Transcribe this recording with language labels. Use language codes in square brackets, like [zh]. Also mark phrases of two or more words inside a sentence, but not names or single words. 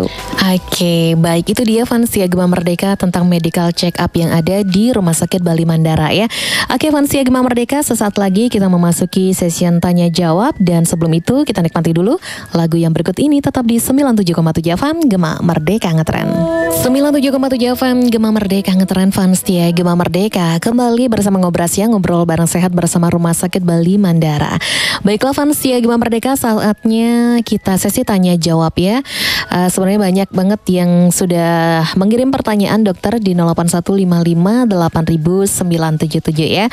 [id] Oke, baik, itu dia Fansia Gema Merdeka tentang [en] medical check up [id] yang ada di Rumah Sakit Bali Mandara ya. Oke, Fansia Gema Merdeka, sesaat lagi kita memasuki session tanya jawab, dan sebelum itu kita nikmati dulu lagu yang berikut ini tetap di 97,7 FM Gema Merdeka Ngetren. 97,7 FM Gema Merdeka Ngetren, Fansia Gema Merdeka kembali bersama Ngobras ya, ngobrol bareng sehat bersama Rumah Sakit Bali Mandara. Baiklah Fansia Gema Merdeka, saatnya kita sesi tanya jawab ya. Sebenarnya banyak banget yang sudah mengirim pertanyaan dokter di 08155800977 ya.